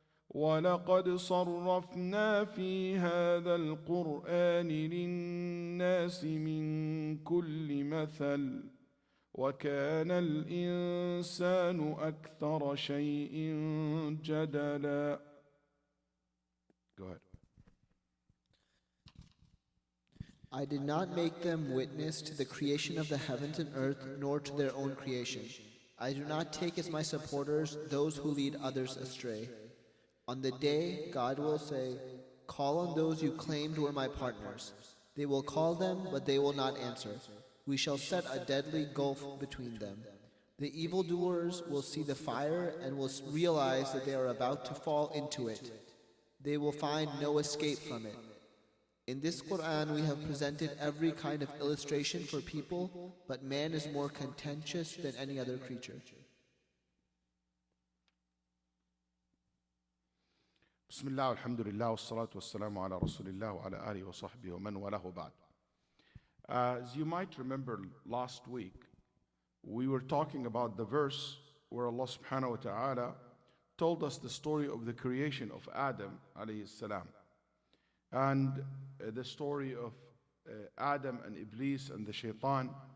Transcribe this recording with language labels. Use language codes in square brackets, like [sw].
[ar] ولقد صرفنا في هذا القرآن للناس من كل مثل وكان الإنسان أكثر شيء جدلا. [en] Go ahead. I did not make them witness to the creation of the heavens and earth, nor to their own creation. I do not take as my supporters those who lead others astray. On the day, God will say, call on those you claimed were my partners. They will call them, but they will not answer. We shall set a deadly gulf between them. The evildoers will see the fire and will realize that they are about to fall into it. They will find no escape from it. In this Quran, we have presented every kind of illustration for people, but man is more contentious than any other creature. [ar] بسم الله والحمد لله والصلاة والسلام على رسول الله وعلى آله وصحبه ومن والاه بعد. [en] As you might remember last week, we were talking about the verse where Allah subhanahu wa ta'ala told us the story of the creation of Adam alayhi salam. And the story of Adam and Iblis and the shaitan.